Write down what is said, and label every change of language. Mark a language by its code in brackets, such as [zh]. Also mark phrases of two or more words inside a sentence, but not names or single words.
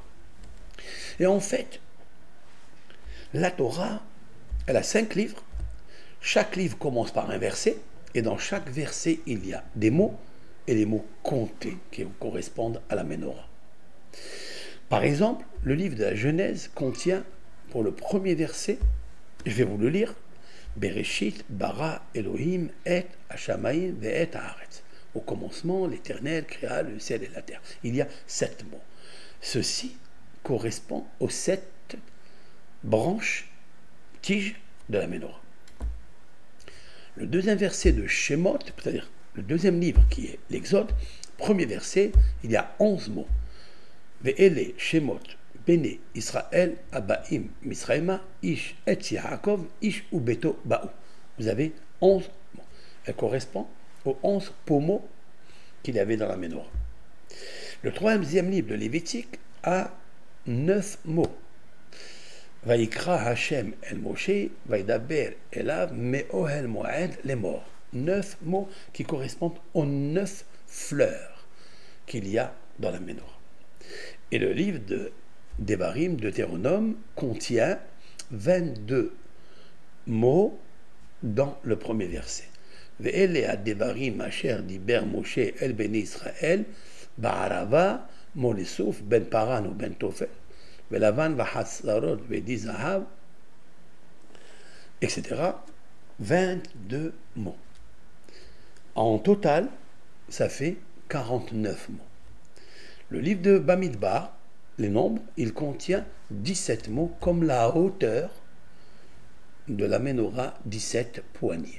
[fr] Et en fait, la Torah, elle a 5 livres. Chaque livre commence par un verset. Et dans chaque verset, il y a des mots et les mots comptés qui correspondent à la Ménorah. Par exemple, le livre de la Genèse contient, pour le premier verset, je vais vous le lire, [he] בראשית ברא אלהים את השמים ואת הארץ. [fr] Au commencement, l'Éternel créa le ciel et la terre. Il y a 7 mots. Ceci correspond aux 7 branches, tiges de la Ménorah. Le deuxième verset de Shemot, c'est-à-dire le deuxième livre qui est l'Exode, premier verset, il y a 11 mots. [he] ואלה שמות בני ישראל הבאים מצרימה את יעקב איש וביתו באו. [fr] Vous avez 11 mots. Elle correspond aux 11 pommeaux qu'il y avait dans la Ménorah. Le troisième livre de Lévitique a 9 mots. [he] ויקרא השם אל משה, וידבר אליו מאהל מועד [fr] les morts. 9 mots qui correspondent aux 9 fleurs qu'il y a dans la Ménorah. Et le livre de Devarim, Deutéronome, contient 22 mots dans le premier verset. [he] ואלה הדברים אשר דבר משה אל בני ישראל, בערבה, מול סוף, בין פארן ובין תפל, ולבן וחצרות ודי זהב, [fr] etc. 22 mots. En total, ça fait 49 mots. Le livre de Bamidbar, les nombres, il contient 17 mots, comme la hauteur de la Ménorah, 17 poignées.